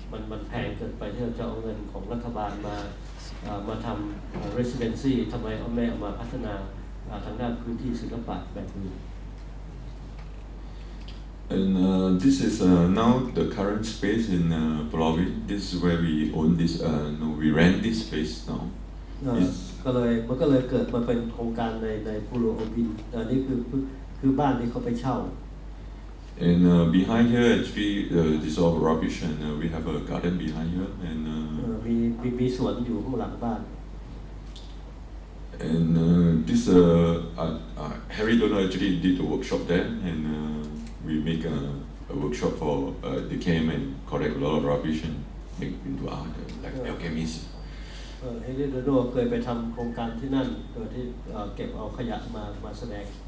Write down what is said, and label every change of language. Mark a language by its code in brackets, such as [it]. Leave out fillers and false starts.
[th] มันแพงเกินไปที่เราจะเอาเงินของรัฐบาลมาทำ residency ทำไมไม่เอามาพัฒนาทางด้านพื้นที่ศิลปะแบบนี้ [en] And this is now the current space in Pulau Ubin. This is where we own this. We rent this space now. [th] มันก็เลยเกิดมาเป็นโครงการในปูโรโอบินอันนี้คือบ้านที่เขาไปเช่า [en] And behind here, actually, this is all rubbish, and we have a garden behind here, and [th] มีสวนอยู่ข้างหลังบ้าน [en] and this Harry Dono actually did a workshop there, and we make a workshop for they came and collect a lot of rubbish and make into art, like alchemists. [th] Harry Dono เคยไปทำโครงการที่นั่นโดยที่เก็บเอาขยะมาแสดง